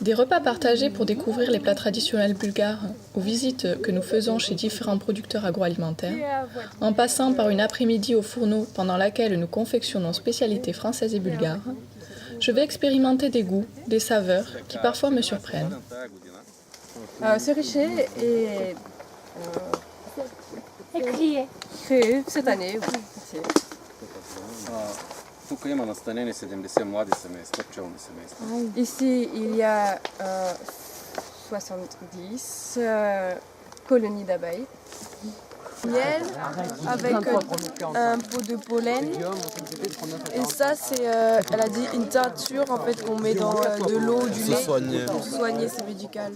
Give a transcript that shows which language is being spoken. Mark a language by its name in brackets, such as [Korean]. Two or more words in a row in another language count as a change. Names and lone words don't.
[French] Des repas partagés pour découvrir les plats traditionnels bulgares, aux visites que nous faisons chez différents producteurs agroalimentaires, en passant par une après-midi au fourneau pendant laquelle nous confectionnons spécialités françaises et bulgares, je vais expérimenter des goûts, des saveurs qui parfois me surprennent. Ce richet est créé cette année. Oui. [Bulgarian] Тук има настанени 70 млади семейства, пчелни семейства. [French] Ici, il y a 70 colonies d'abeilles. Miel avec un pot de pollen. Et ça, c'est, elle a dit, une teinture en fait qu'on met dans de l'eau, du lait pour se soigner, c'est médical.